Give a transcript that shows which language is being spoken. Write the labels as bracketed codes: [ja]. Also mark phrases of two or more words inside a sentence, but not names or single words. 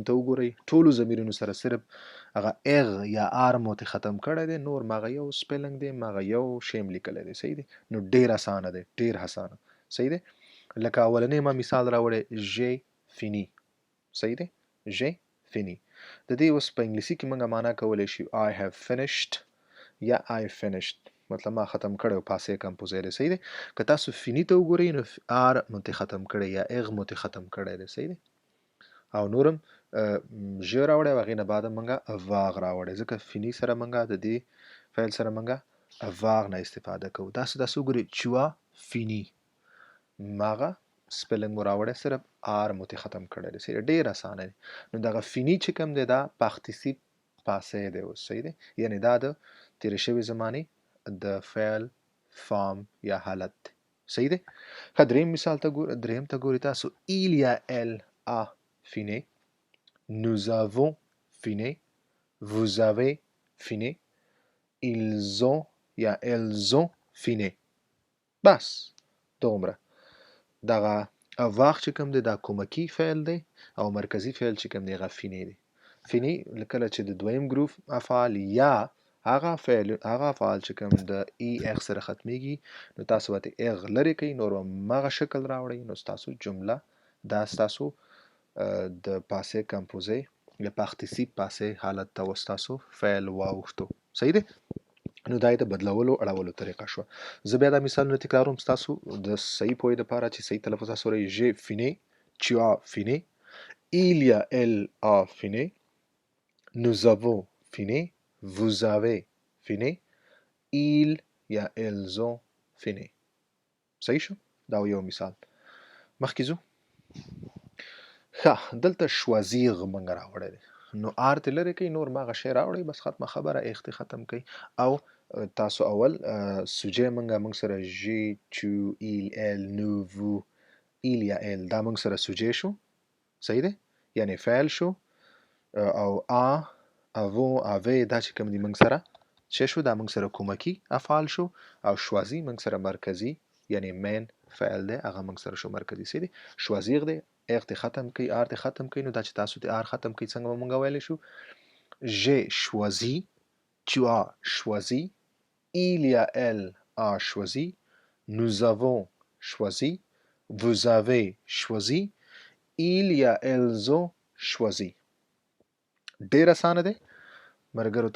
[ps] ته وګورئ ټولو ضمیرونو سره صرف هغه اغ یا آر مو ته ختم کړی دی نور مغه یو سپیلنګ دی مغه یو شیم لیکلی دی صحیح دی نو ډیر اسانه دی ډیر اسانه صحیح دی لکه اولنی ما مثال راوړی [fr] je fini [ps] صحیح دی [fr] je fini [ps] د دې اوس په انګلیسي کې موږ معنا کولی شو [en] I have finished [ps] یا [en] I finished [ps] مطلب ما ختم کړی [fr] passé composé [ps] دی صحیح دی که تاسو فینی ته وګورئ نو آر مو ته ختم کړی یا اغ مو ته ختم کړی دی صحیح دی او نورم ژ راوړی او هغې نه بعد موږ واغ راوړی ځکه فینی سره موږ د دې فعل سره موږ avoir نه استفاده کوو. تاسو ګورئ [fr] tu as fini [ps] ماغه سپیلنګ مو راوړی صرف آر مو ترې ختم کړی دی. صحیح ډېر اسانه دی. نو دغه فیني چې کوم دی دا [fr] participe passé [ps] دی اوس. صحیح دی، یعنې دا د تېرې شوې زمانې د فعل فارم یا حالت دی. صحیح دی. ښه دریم ته ګورئ تاسو [fr] il y a elle a fini nous avons fini vous avez fini ils ont یا elles ont fini. [ps] بس دومره. دغه avoir چې کوم دی دا کومکی فعل دی او مرکزی فعل چې کوم دی هغه فینی دی. فینی کله چې د دویم ګروپ افعال یا هغه افعال چې کوم د ای اغ سره ختمیږي نو تاسو ورته اغ لرې کوئ، نور همغه شکل راوړئ، نو ستاسو جمله دا ستاسو د [fr] passé composé [ps] یا [fr] participe passé [ps] حالت ته ستاسو فعل واوښتو. صحیح دی. نو دا د بدلولو اړولو طریقه شو. زه بیا دا مثالونه تکراروم ستاسو د صحیح پوهې لپاره چې صحیح تلفظ تاسو وایئ. [fr] j'ai fini tu as fini il y a elle a fini nous avons fini vous avez fini ils یا elles ont fini. [ps] صحیح شو. دا یو مثال. مخکې ځو. ښه دلته شوازیغ موږ راوړی دی، نو آر ترې لرې کوئ، نور ماغه شی راوړئ، بس ختمه خبره، ایخ ترې ختم کوئ. او تاسو اول سوجې موږ سره [fr] je tu il il nous vous il [ps] یا ایل دا موږ سره سوجې شو. صحیح دی، یعنی فعل شو. او اوو اوی دا چې کوم دي موږ سره څه شو، دا موږ سره کومکی افعال شو. او شوازی موږ سره مرکزی یعنی مین فعل دی، هغه موږ سره شو مرکزی. صحیح دی. شوازیغ دی، ایغ ته ختم کوي، آر ته ختم کوي، نو دا چې تاسو ته آر ختم کوي څنګه به موږ ویلی شو. [fr] j'ai choisi tu as choisi il y a elle a choisi nous avons choisi vous avez choisi il y a elles ont choisi. [ps] ډېر اسانه دی ملګرو.